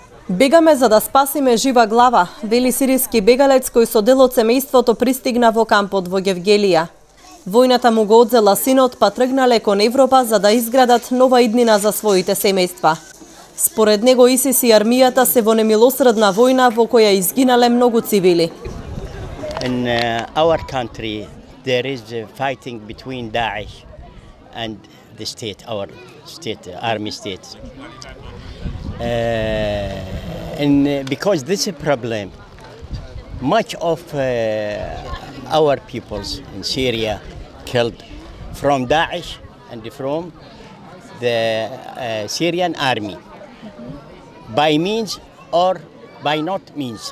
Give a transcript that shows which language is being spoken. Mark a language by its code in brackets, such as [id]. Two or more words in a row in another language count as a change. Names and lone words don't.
[mk] Бегаме за да спасиме жива глава, вели сириски бегалец кој со дел од семејството пристигна во кампот во Гевгелија. Војната му го одзела синот, па тргнале кон Европа за да изградат нова иднина за своите семејства. Според него ИСИС и армијата се во немилосредна војна во која изгинале многу цивили. [en] In our country there is a fighting between Daesh and the state, our state, army state. And because this is a problem, much of our peoples in Syria killed from Daesh and from the Syrian army, by means or by not means.